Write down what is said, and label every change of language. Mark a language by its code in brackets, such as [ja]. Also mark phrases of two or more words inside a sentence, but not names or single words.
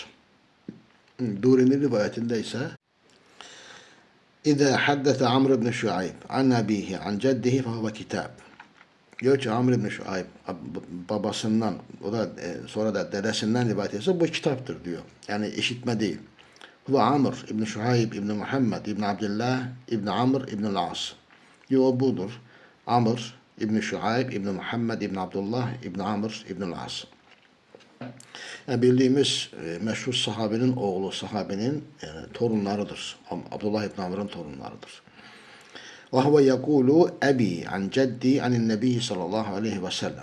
[tr] Duri'nin rivayetinde ise [ar] إذا حدث عمرو بن شعيب عن أبيه عن جده فهو كتاب. [tr] Diyor ki Amr ibn Şuayb babasından o da sonra da dedesinden rivayet etse bu kitaptır diyor. Yani işitme değil. Bu Amr ibn Şuayb ibn Muhammed ibn Abdullah ibn Amr ibn al-As. Diyor o budur. Amr İbn Şuayb, İbn Muhammed, İbn Abdullah, İbn Amr, İbn al-As. Yani bildiğimiz meşhur sahabenin oğlu, sahabenin torunlarıdır. Abdullah İbn Amr'ın torunlarıdır. [ar] وهو يقول أبي عن جدي عن النبي صلى الله عليه وسلم.